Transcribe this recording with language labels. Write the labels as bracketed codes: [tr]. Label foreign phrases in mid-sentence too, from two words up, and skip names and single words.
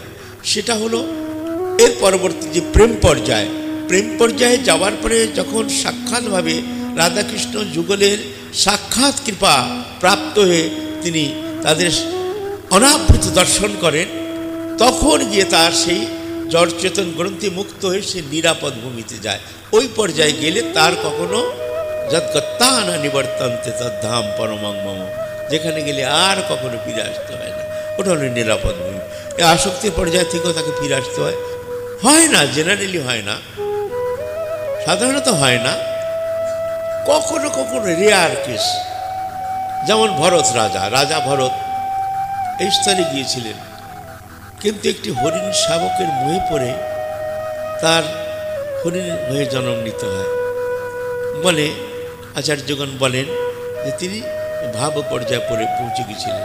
[bn] সেটা হলো এর পরবর্তী যে প্রেম পর্যায়, প্রেম পর্যায়ে যাওয়ার পরে যখন সাক্ষাৎভাবে রাধাকৃষ্ণ যুগলের সাক্ষাৎ কৃপা প্রাপ্ত হয়ে তিনি তাদের অনাবৃত দর্শন করেন, তখন গিয়ে তার সেই জড়চেতন গ্রন্থি মুক্ত হয়ে সে নিরাপদ ভূমিতে যায়। ওই পর্যায়ে গেলে তার কখনো [sa] যৎগত্যা না নিবর্তন্তে তদ্ধাম পরমং মম, [bn] যেখানে গেলে আর কখনো ফিরে আসতে হয় না, ওটা হলো নিরাপদ ভূমি। এই আসক্তির পর্যায় থেকেও তাকে ফিরে আসতে হয় না, জেনারেলি হয় না, সাধারণত হয় না, কখনো কখনো [en] rare case. [bn] যেমন ভরত রাজা ভরত এই স্তরে গিয়েছিলেন, কিন্তু একটি হরিণ শাবকের মোহে পড়ে তার হরিণ হয়ে জন্ম নিতে হয় বলে আচার্যগণ বলেন যে তিনি ভাব পর্যায়ে পড়ে পৌঁছে গিয়েছিলেন।